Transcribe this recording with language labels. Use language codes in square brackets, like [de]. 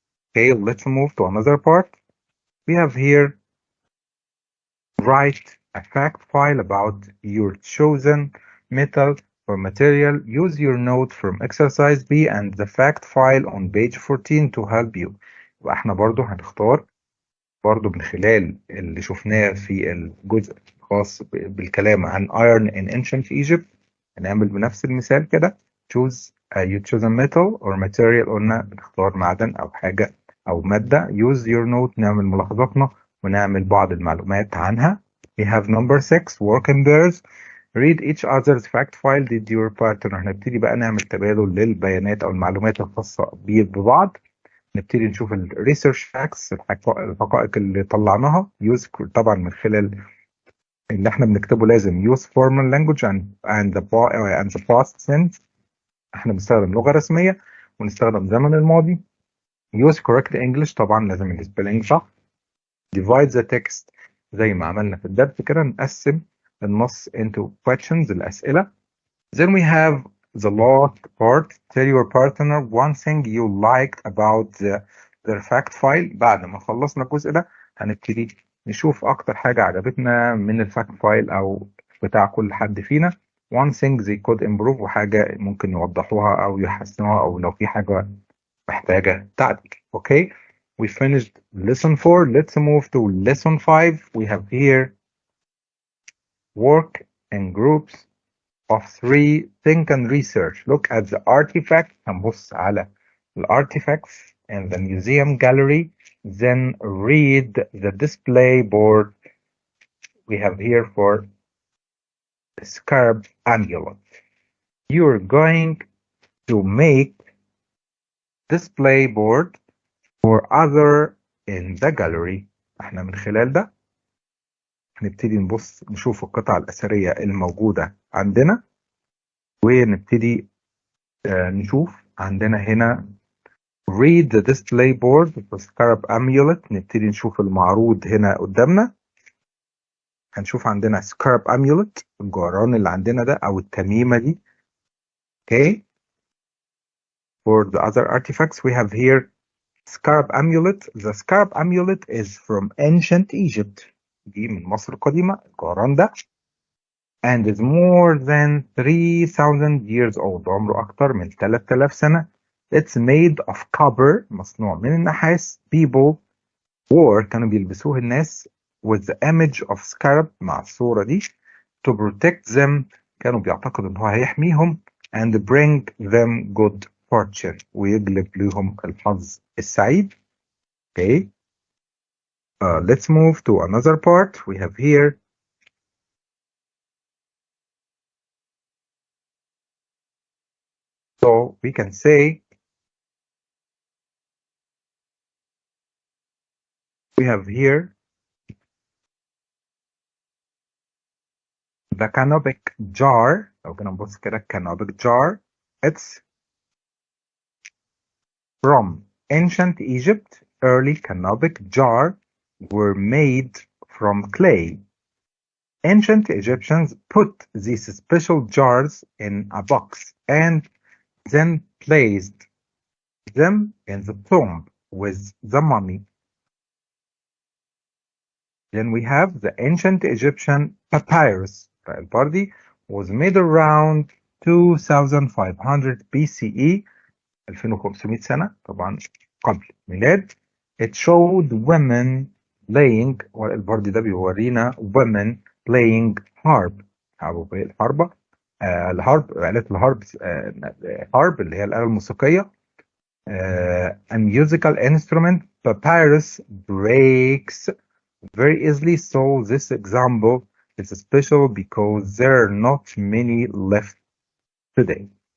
[en] Okay, let's move to another part. We have here, write a fact file about your chosen metal or material. Use your note from exercise B and the fact file on page 14 to help you. [ar] يبقى احنا برضو هنختار برضو من خلال اللي شفناه في الجزء الخاص بالكلام عن [en] iron in ancient Egypt. [ar] هنعمل بنفس المثال كده. [en] Choose you choose a metal or material. [ar] قلنا بنختار معدن أو حاجة أو مادة. [en] Use your note. [ar] نعمل ملاحظاتنا ونعمل بعض المعلومات عنها. [en] We have number 6, work in pairs. Read each other's fact file. Did your partner. [ar] هنبتدي بقى نعمل تبادل للبيانات أو المعلومات الخاصة ببعض. نبتدي نشوف ال [en] research facts [ar] الحقائق اللي طلعناها. [en] use [ar] طبعا من خلال اللي احنا بنكتبه لازم [en] use formal language and the past tense. [ar] احنا بنستخدم لغة رسمية ونستخدم زمن الماضي. [en] use correct English. [ar] طبعا لازم السبيلنج صح. [en] divide the text [ar] زي ما عملنا في الدرس كده. نقسم النص [en] into questions [ar] الأسئلة. [en] Then we have the last part. Tell your partner one thing you liked about their fact file. [ar] بعد ما خلصنا الجزء ده هنبتدي نشوف أكتر حاجة عجبتنا من الفاكت فايل أو بتاع كل حد فينا. [en] one thing they could improve [ar] وحاجة ممكن يوضحوها أو يحسنوها أو لو في حاجة محتاجة تعديل. [en] Okay, we finished lesson 4. Let's move to lesson 5. We have here work in groups of 3. Think and research. Look at the artifacts. [ar] هنبص على [en] artifacts in the museum gallery. Then read the display board we have here for scarab amulet. You're going to make display board for other in the gallery. [ar] احنا من خلال ده هنبتدي نشوف القطع الأثرية الموجودة عندنا ونبتدي نشوف عندنا هنا [en] read the display board for scarab amulet. [ar] نبتدي نشوف المعروض هنا قدامنا. هنشوف عندنا scarab amulet الجعران اللي عندنا ده أو التميمة دي. [en] Okay. For the other artifacts we have here scarab amulet. The scarab amulet is from ancient Egypt. [ar] دي من مصر القديمة الجعران ده. [en] And is more than 3000 years old. [ar] عمره أكتر من 3000 سنة. [en] It's made of copper. [ar] مصنوع من النحاس. [en] People wore [ar] كانوا بيلبسوه الناس [en] with the image of scarab [ar] مع الصورة دي [en] to protect them. [ar] كانوا بيعتقدوا إن هو هيحميهم [en] and bring them good fortune [ar] ويجلب لهم الحظ السعيد. [en] Okay. Let's move to another part. We have here so we can say we have here the canopic jar. [ar] لو كنا نبص كده canopic jar. [en] It's from ancient Egypt. Early canopic jar were made from clay. Ancient Egyptians put these special jars in a box and then placed them in the tomb with the mummy. Then we have the ancient Egyptian papyrus. [ar] البردي [en] was made around 2500 BCE [ar] 2500 سنة طبعا قبل ميلاد. [en] It showed women playing [ar] والبردي ده بيورينا [en] women playing harp. [ar] الحربة الهارب آلة الهارب harp اللي هي الآلة الموسيقية. [en] A musical instrument. Papyrus breaks very easily, so this example is special because there are not many left today.